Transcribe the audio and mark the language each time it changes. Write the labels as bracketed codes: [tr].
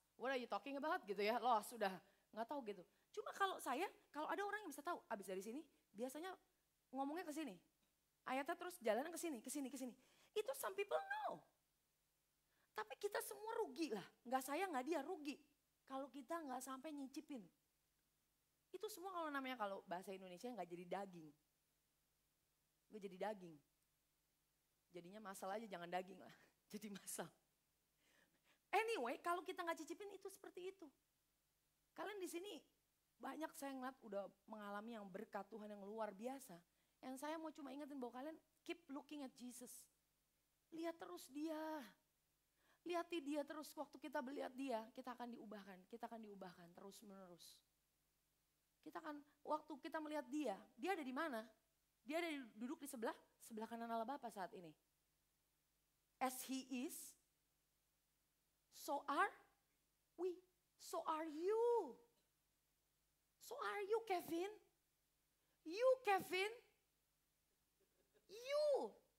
[en] What are you talking about [id] gitu ya, [en] lost sudah. [id] Nggak tahu gitu. Cuma kalau ada orang yang bisa tahu, abis dari sini, biasanya ngomongnya ke sini. Ayatnya terus jalan ke sini. Itu [en] some people know. [id] Tapi kita semua rugi lah. Nggak saya, nggak dia, rugi. Kalau kita nggak sampai nyicipin. Itu semua kalau namanya kalau bahasa Indonesia nggak jadi daging. Nggak jadi daging. Jadinya masal aja, jangan daging lah. Jadi masal. Anyway, kalau kita nggak cicipin itu seperti itu. Kalian di sini banyak saya ngeliat udah mengalami yang berkat Tuhan yang luar biasa. Yang saya mau cuma ingetin bahwa kalian [en] keep looking at Jesus. [id] Lihat terus dia. Lihati dia terus, waktu kita melihat dia, kita akan diubahkan terus menerus. Waktu kita melihat dia ada di mana? Dia ada duduk di sebelah kanan Allah Bapa saat ini. [en] As he is, so are we, so are you. So are you, Kevin? You, Kevin. You.